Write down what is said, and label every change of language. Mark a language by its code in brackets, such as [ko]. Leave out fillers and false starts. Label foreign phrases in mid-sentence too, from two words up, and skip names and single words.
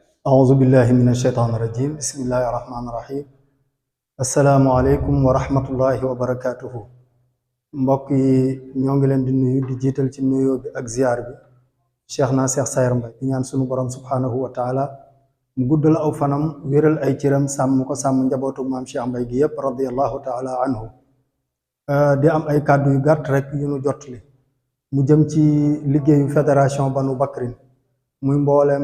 [ar] أعوذ بالله من الشيطان الرجيم بسم الله الرحمن الرحيم السلام عليكم ورحمة الله وبركاته [wo] mbokk yi ñoo ngi leen di nuyu di jiital ci nuyoo bi ak ziar bi Cheikh na Cheikh Sayer Mbaye di ñaan sunu borom [ar] سبحانه وتعالى [wo] mu guddal aw fanam wéral ay cëram sàmm ko sàmm njabootu maam Cheikh Mbaye gi yépp [ar] رضي الله تعالى عنه [wo] di am ay kàddu yu gàtt rek yu nu jotli mu jëm ci liggéeyu fédération Banu Bakrin muy mboolem